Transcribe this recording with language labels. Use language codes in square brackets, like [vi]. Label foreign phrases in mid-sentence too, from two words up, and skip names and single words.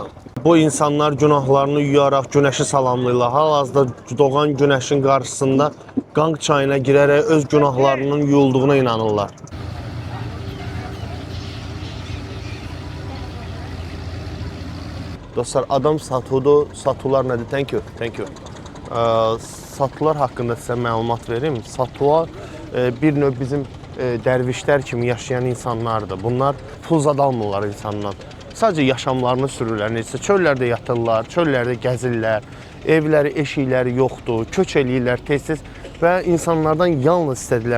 [az] Bu insanlar günahlarını yuyaraq günəşi salamlayırlar. Hal-hazırda doğan günəşin qarşısında Qanq çayına girərək öz günahlarının yuyulduğuna inanırlar. Dostlar, adam satudu, satular nədir? [en] Thank you, thank you. [az] Satular haqqında sizə məlumat verim. Satular bir növ bizim dərvişlər kimi yaşayan insanlardır. Bunlar pul zad almırlar insandan. Sadəcə yaşamlarını sürürlər. Necə çöllərdə yatırlar, çöllərdə gəzirlər, evləri, eşikləri yoxdur, köç eləyirlər tez-tez və insanlardan yalnız istədirlər.